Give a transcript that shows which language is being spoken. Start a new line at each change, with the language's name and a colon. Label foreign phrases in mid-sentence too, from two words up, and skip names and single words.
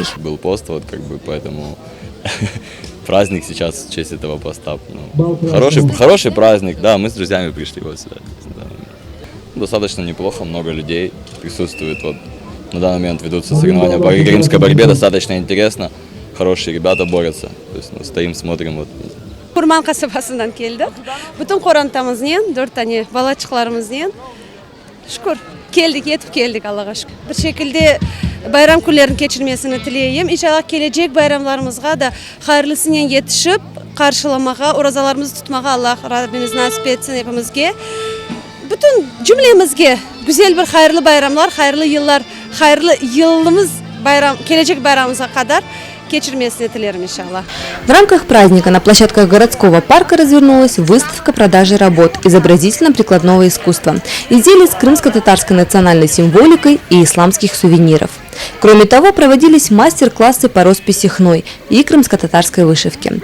Russian: Был пост, поэтому праздник сейчас в честь этого поста. Хороший праздник, да, мы с друзьями пришли сюда. Достаточно неплохо, много людей присутствует. На данный момент ведутся соревнования по крымской борьбе, достаточно интересно. Хорошие ребята борются. То есть, стоим, смотрим.
Crimean Tatar: Kurman kasabasından geldik. Bütün korantamızdan 4 tane balaçıklarımızdan şükür yetip geldik Allah'a şükür. Bir şekilde bayram günlerini geçirmesini dileyim. İnşallah gelecek bayramlarımızga da hayırlısıyla yetişip karşılamağa, orazalarımızı tutmağa Allah Rabbimiz nasip etsin hepimizge. Bütün cümlemizge güzel bir hayırlı bayramlar, hayırlı yıllar, hayırlı yılımız gelecek bayramımıza kadar geçirmesini dilerim иншаллах.
Russian: В рамках праздника на площадках городского парка развернулась выставка продажи работ изобразительно-прикладного искусства, изделий с крымско-татарской национальной символикой и исламских сувениров. Кроме того, проводились мастер-классы по росписи хной и крымско-татарской вышивке.